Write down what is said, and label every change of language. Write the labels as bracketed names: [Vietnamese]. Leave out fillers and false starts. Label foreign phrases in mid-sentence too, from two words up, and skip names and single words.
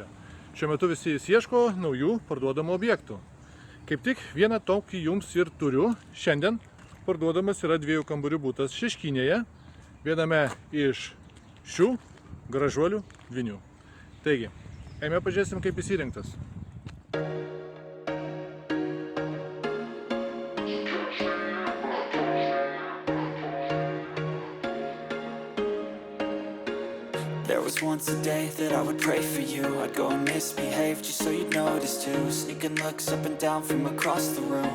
[Lithuanian] Šiuo metu visi ieško naujų parduodamų objektų. Kaip tik vieną tokį jums ir turiu. Šiandien parduodamas yra 2 kambarių butas Šeškinėje, viename iš šių gražuolių dvynių. Taigi, eime pažiūrėsim, kaip jis įrengtas. [English] There was once a day that I would pray for you. I'd go and misbehave just so you'd notice too. Sneaking looks up and down from across the room.